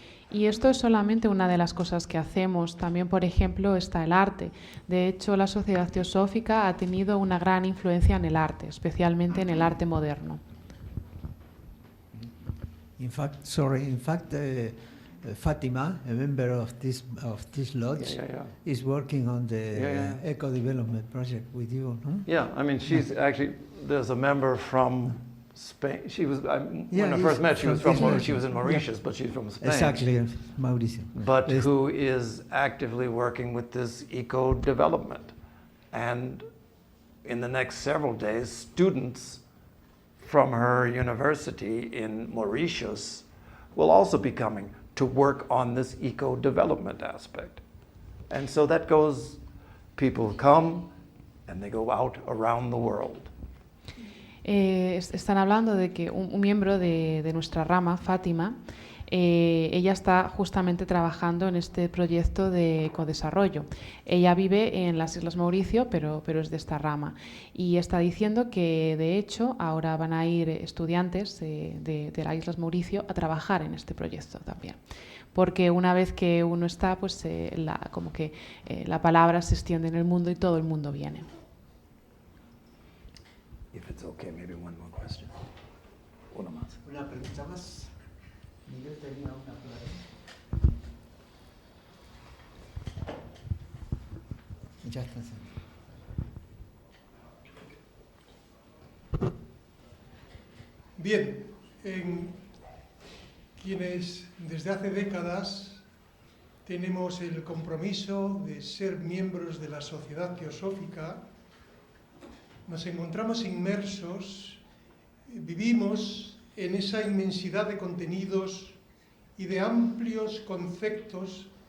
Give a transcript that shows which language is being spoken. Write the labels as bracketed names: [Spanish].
[Spanish] Y esto es solamente una de las cosas que hacemos. También, por ejemplo, está el arte. De hecho, la Sociedad Teosófica ha tenido una gran influencia en el arte, especialmente en el arte moderno. [English] In fact, Fatima, a member of this lodge, is working on the eco development project with you. [Spanish] No? [English] Yeah, I mean, she's actually, there's a member from Spain. She was, when I first met, she was in Mauritius, but she's from Spain. Exactly, Mauricio. But who is actively working with this eco development. And in the next several days, students from her university in Mauritius will also be coming to work on this eco-development aspect. And so that goes, people come and they go out around the world. [Spanish] Están hablando de que un miembro de nuestra rama, Fátima, ella está justamente trabajando en este proyecto de ecodesarrollo. Ella vive en las Islas Mauricio, pero es de esta rama. Y está diciendo que, de hecho, ahora van a ir estudiantes de las Islas Mauricio a trabajar en este proyecto también. Porque una vez que uno está, pues la palabra se extiende en el mundo y todo el mundo viene. [English] If it's okay, maybe one more question. [Spanish] Una más. Una pregunta más. Miguel tenía una pregunta. Ya está. Bien, quienes desde hace décadas tenemos el compromiso de ser miembros de la Sociedad Teosófica, nos encontramos inmersos, vivimos en esa inmensidad de contenidos y de amplios conceptos